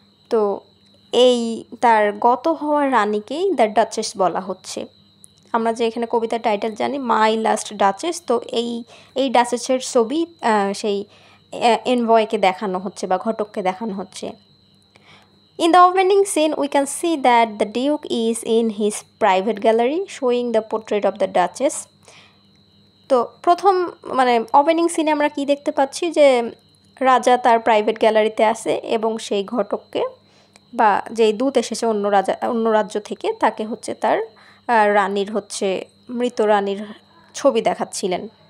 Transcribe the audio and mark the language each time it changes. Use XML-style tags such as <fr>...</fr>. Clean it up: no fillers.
<bn>তো এই তার গত হওয়া রানীকেই দ্য ডাচেস বলা হচ্ছে। আমরা যে এখানে কবিতার টাইটেল জানি মাই লাস্ট ডাচেস, তো এই ডাচেসের ছবি সেই এনভয়কে দেখানো হচ্ছে বা ঘটককে দেখানো হচ্ছে।</bn> <en>In the opening scene, we can see that the Duke is in his private gallery showing the portrait of the Duchess.</en> <bn>তো প্রথম মানে ওপেনিং সিনে আমরা কি দেখতে পাচ্ছি যে রাজা তার প্রাইভেট গ্যালারিতে আছে এবং সেই ঘটককে বা যেই দূত এসেছে অন্য রাজ্য থেকে তাকে হচ্ছে তার রানীর হচ্ছে মৃত রানীর ছবি দেখাচ্ছিলেন।</bn>